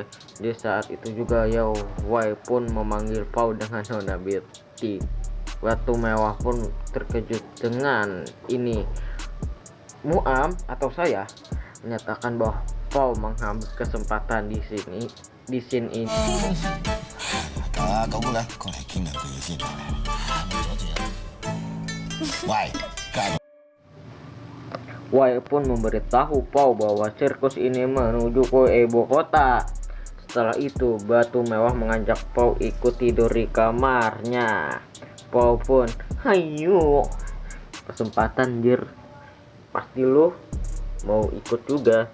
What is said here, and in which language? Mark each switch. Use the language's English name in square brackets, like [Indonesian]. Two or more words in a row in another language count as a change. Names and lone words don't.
[Indonesian] Di saat itu juga Yao Wei pun memanggil Pau dengan Nona Betty. Batu Mewah pun terkejut dengan ini. Muam atau saya menyatakan bahwa Pau mengambil kesempatan di scene ini [Cantonese] 到過咧，過嚟傾兩句嘢先。唔阻住啊！喂，加 [Indonesian] Wei pun memberitahu Pau bahwa sirkus ini menuju ke ibu kota. Setelah itu, Batu Mewah mengajak Pau ikut tidur di kamarnya. Pau pun, hayu, kesempatan jir, pasti lu mau ikut juga.